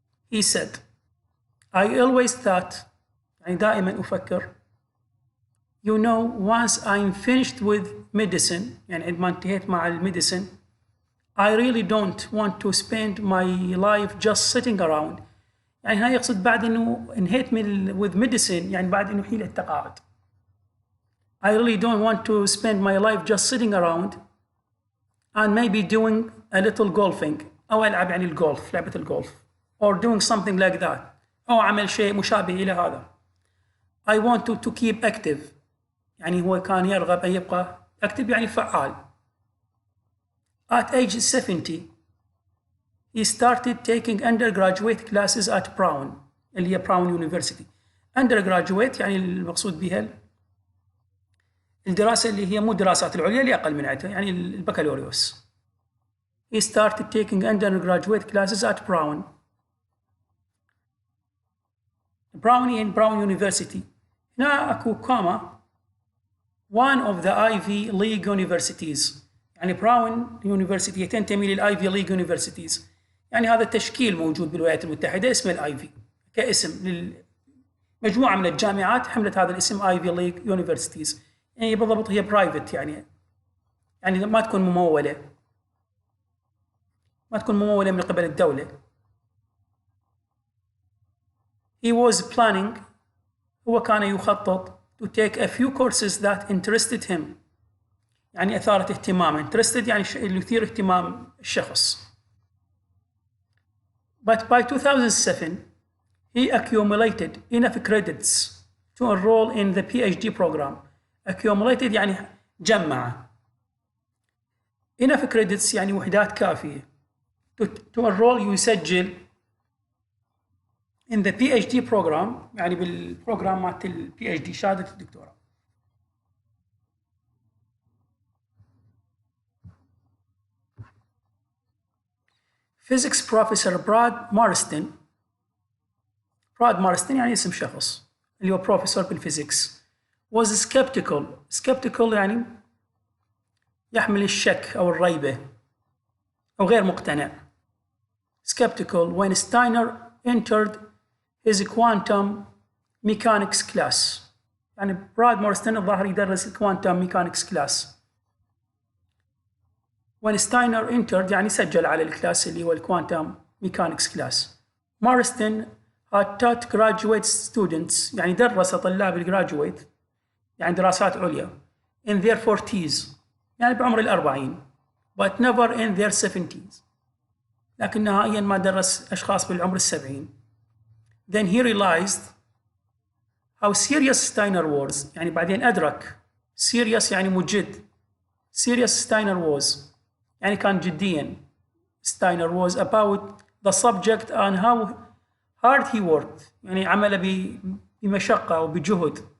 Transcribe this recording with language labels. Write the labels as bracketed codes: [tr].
[en] he said I always thought [ar] يعني دائما أفكر [en] you know once I'm finished with medicine [ar] يعني عندما انتهيت مع الميديسن [en] I really don't want to spend my life just sitting around [ar] يعني هاي يقصد بعد إنه انهيت [en] with medicine [ar] يعني بعد إنه حيل التقاعد. [en] I really don't want to spend my life just sitting around and maybe doing a little golfing [ar] أو ألعب يعني الجولف لعبة الجولف [en] or doing something like that [ar] أو أعمل شيء مشابه إلى هذا. [en] I want to keep active [ar] يعني هو كان يرغب أن يبقى active يعني فعال. [en] At age 70 he started taking undergraduate classes at Brown [ar] اللي هي براون يونيفرسيتي. undergraduate يعني المقصود بها الدراسة اللي هي مو الدراسات العليا اللي أقل من عدها، يعني البكالوريوس. [en] He started taking undergraduate classes at Brown in Brown University. [ar] هنا أكو كوما [en] one of the Ivy League universities، [ar] يعني براون يونيفرسيتي تنتمي للآيفي ليج يونيفرسيتيز، يعني هذا التشكيل موجود بالولايات المتحدة اسمه الآيفي كاسم للمجموعة من الجامعات حملت هذا الاسم آيفي ليج يونيفرسيتيز، يعني بالضبط هي برايفت، يعني ما تكون ممولة من قبل الدولة. [en] He was planning، [ar] هو كان يخطط [en] to take a few courses that interested him، [ar] يعني أثارت اهتمامه. interested يعني اللي يثير اهتمام الشخص. [en] But by 2007 he accumulated enough credits to enroll in the PhD program. [ar] accumulated يعني جمع. [en] enough credits [ar] يعني وحدات كافية. [en] to enroll [ar] يسجل [en] in the PhD program [ar] يعني بالبروجرام مالت ال PhD شهادة الدكتوراه. [en] Physics professor [ar] براد مارستن يعني اسم شخص اللي هو بروفيسور بالفيزيكس [en] was skeptical [ar] يعني يحمل الشك أو الريبة أو غير مقتنع. [en] skeptical when Steiner entered his quantum mechanics class، [ar] يعني براد مارستن الظاهر يدرس [en] quantum mechanics class. when Steiner entered [ar] يعني سجل على الكلاس اللي هو الكوانتم ميكانكس كلاس. مارستن [en] had taught graduate students [ar] يعني درس طلاب الجراجويت يعني دراسات عليا [en] in their 40s [ar] يعني بعمر ال40 [en] but never in their 70s، [ar] لكن نهائيا ما درس أشخاص بالعمر ال70. [en] then he realized how serious Steiner was، [ar] يعني بعدين أدرك [en] serious [ar] يعني مجد، [en] serious Steiner was [ar] يعني كان جديا [en] Steiner was about the subject and how hard he worked، [ar] يعني عمل بمشقة وبجهد.